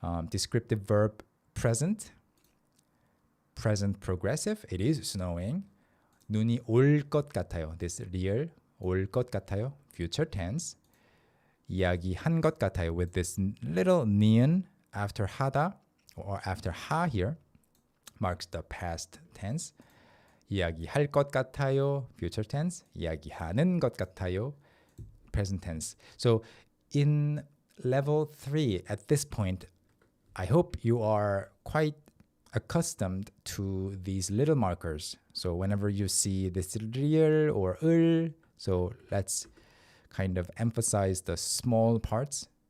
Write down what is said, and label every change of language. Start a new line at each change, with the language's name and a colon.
English: Descriptive verb present, present progressive, it is snowing.
Korean: 눈이 올 것 같아요.
English: This real,
Korean: 올 것 같아요,
English: future tense.
Korean: 이야기한 것 같아요
English: with this little 니은 after 하다 or after 하 here marks the past tense.
Korean: 이야기할 것 같아요,
English: future tense.
Korean: 이야기하는 것 같아요,
English: present tense. So in level 3 at this point, I hope you are quite accustomed to these little markers. So whenever you see this real or 을, so let's kind of emphasize the small parts.